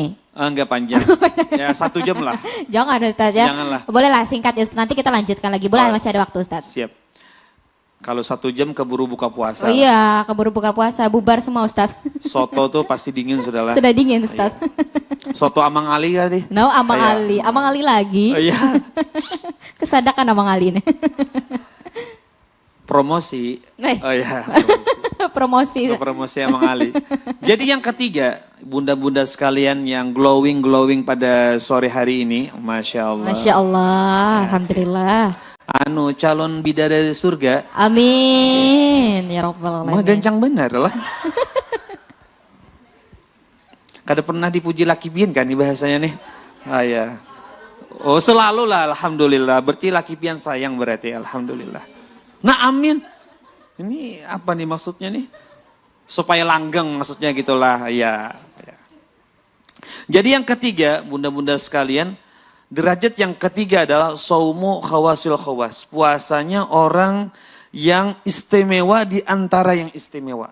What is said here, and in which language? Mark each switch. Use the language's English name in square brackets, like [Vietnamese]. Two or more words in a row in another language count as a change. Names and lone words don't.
[Indonesian] Enggak panjang, ya 1 jam lah. Jangan Ustadz ya. Janganlah. Boleh lah singkat ya Ustadz, nanti kita lanjutkan lagi. Boleh, masih ada waktu Ustadz. Siap. Kalau 1 jam keburu buka puasa. Oh iya, keburu buka puasa, bubar semua Ustadz. Soto tuh pasti dingin sudahlah. Sudah dingin Ustadz. Soto Amang Ali kali. No, Amang Ali. Amang Ali lagi. Oh, iya. Kesadakan Amang Ali ini. Promosi. Oh iya. Promosi. Promosi Amang Ali. Jadi yang ketiga, bunda-bunda sekalian yang glowing pada sore hari ini, [Arabic] ما شاء الله. ما شاء الله، الحمد لله. [Indonesian] Calon bidadari surga. [Arabic] آمين. يا رب العالمين. [Banjar] Mah gancang benar lah. Kada pernah dipuji laki pian kan nih bahasanya nih. [Indonesian] Ya. Oh selalu lah Alhamdulillah. Berarti laki pian sayang berarti Alhamdulillah. Nah amin. Ini apa nih maksudnya nih? Supaya langgeng maksudnya gitulah. Ya. Jadi yang ketiga bunda-bunda sekalian. Derajat yang ketiga adalah [Arabic] صوم خواص الخواص. [Indonesian] Puasanya orang yang istimewa di antara yang istimewa.